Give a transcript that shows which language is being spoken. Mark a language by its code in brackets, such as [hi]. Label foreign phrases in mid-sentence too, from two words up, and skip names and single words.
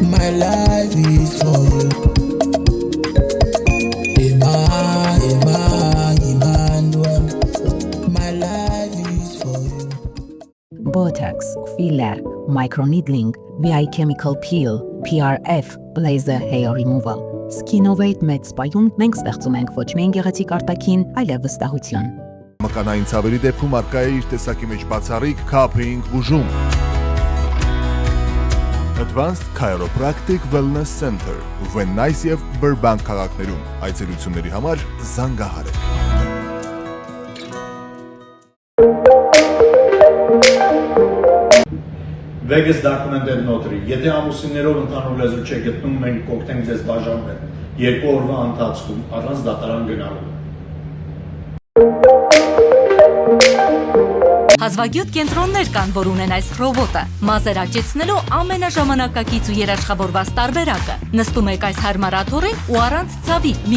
[en] My life is for you. My life is for you. Botox, filler, microneedling, VI chemical peel, PRF, laser hair removal. [hy] Skinovate մեծ սպայում մենք ստեղծում ենք ոչ միայն գեղեցիկ արտաքին, այլև վստահություն։ Մկանային ցավերի դեպքում արկա է իր տեսակի մեջ բացառիկ Cupping բուժում։ Advanced Chiropractic Wellness Center, Van Nuys եւ Burbank քաղաքներում։ Այցելությունների համար զանգահարեք։ [en] Vegas documented notary. [hy] Եթե ամուսիններով ընդհանուր լեզու չեք գտնում, մենք կօգնենք ձեզ բաժանվել 2 օրվա ընթացքում առանց դատարան գնալու։ Հազվագյուտ կենտրոններ կան, որ ունեն այս ռոբոտը։ Մազեր աճեցնելու ամենաժամանակակից ու երաշխավորված տարբերակը։ Նստում եք այս հարմար աթոռին ու առանց ցավի մի